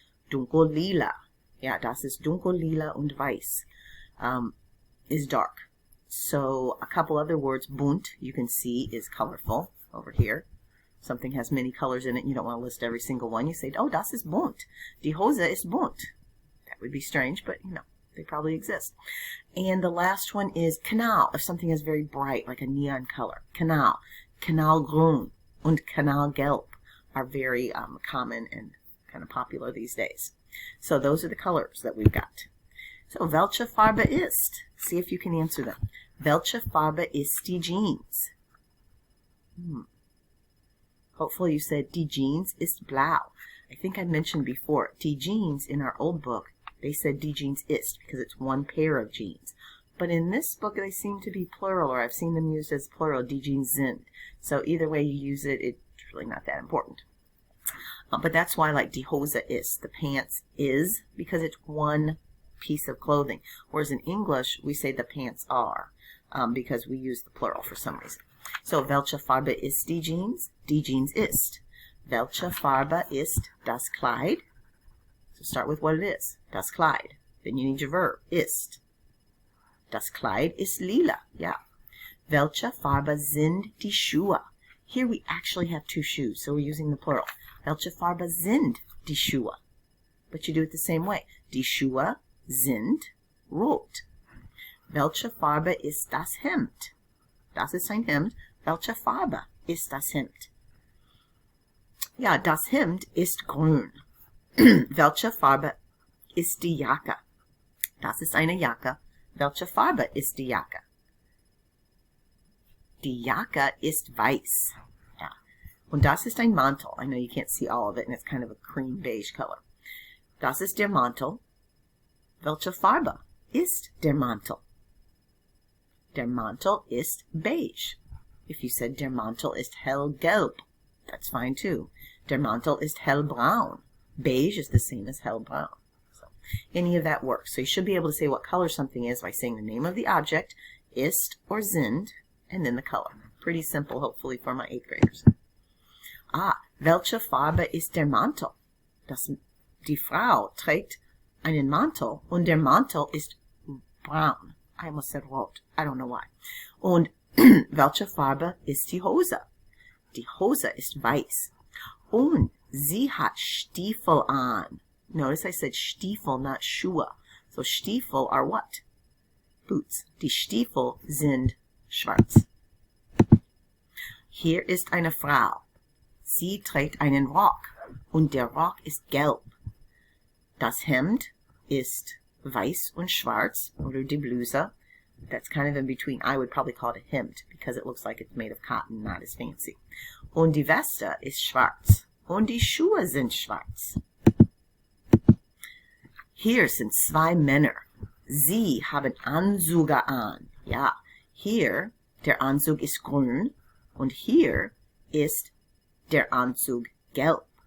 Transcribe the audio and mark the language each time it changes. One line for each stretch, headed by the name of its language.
German: Dunkellila, ja, das ist dunkellila und weiß,
English: is dark. So a couple other words, bunt, you can see is colorful over here. Something has many colors in it, you don't want to list every single one. You say, oh,
German: das ist bunt. Die Hose ist bunt.
English: That would be strange, but they probably exist. And the last one is Kanal, if something is very bright, like a neon color. Kanal, Kanalgrün, und Kanalgelb are very common and kind of popular these days. So those are the colors that we've got. So,
German: welche Farbe ist?
English: See if you can answer them.
German: Welche Farbe ist die Jeans?
English: Hopefully you said
German: die Jeans ist blau.
English: I think I mentioned before,
German: die Jeans in
English: our old book, they said
German: die Jeans ist
English: because it's one pair of jeans. But in this book, they seem to be plural, or I've seen them used as plural,
German: die Jeans sind.
English: So either way you use it, it's really not that important. But that's why I like
German: die Hose ist.
English: The pants is, because it's one piece of clothing. Whereas in English, we say the pants are, because we use the plural for some reason.
German: So, welche Farbe ist die Jeans? Die Jeans ist. Welche Farbe ist das Kleid?
English: So start with what it is.
German: Das Kleid.
English: Then you need your verb.
German: Ist. Das Kleid ist lila. Yeah. Welche Farbe sind die Schuhe?
English: Here we actually have two shoes, so we're using the plural.
German: Welche Farbe sind die Schuhe?
English: But you do it the same way.
German: Die Schuhe sind rot. Welche Farbe ist das Hemd? Das ist ein Hemd. Welche Farbe ist das Hemd? Ja, das Hemd ist grün. Welche Farbe ist die Jacke? Das ist eine Jacke. Welche Farbe ist die Jacke? Die Jacke ist weiß. Ja. Und das ist ein Mantel.
English: I know you can't see all of it, and it's kind of a cream beige color.
German: Das ist der Mantel. Welche Farbe ist der Mantel? Der Mantel ist beige.
English: If you said
German: der Mantel ist hellgelb,
English: that's fine too.
German: Der Mantel ist hellbraun.
English: Beige is the same as hellbraun. So any of that works. So you should be able to say what color something is by saying the name of the object, ist or sind, and then the color. Pretty simple, hopefully, for my 8th graders.
German: Welche Farbe ist der Mantel? Die Frau trägt einen Mantel und der Mantel ist braun.
English: I almost said rot. I don't know why.
German: Und welche Farbe ist die Hose? Die Hose ist weiß. Und sie hat Stiefel an.
English: Notice I said Stiefel, not Schuhe. So Stiefel are what? Boots.
German: Die Stiefel sind schwarz. Hier ist eine Frau. Sie trägt einen Rock. Und der Rock ist gelb. Das Hemd ist weiß und schwarz, oder die Bluse.
English: That's kind of in between. I would probably call it a hemd because it looks like it's made of cotton, not as fancy.
German: Und die Weste ist schwarz. Und die Schuhe sind schwarz. Hier sind zwei Männer. Sie haben Anzüge an. Ja, hier, der Anzug ist grün und hier ist der Anzug gelb.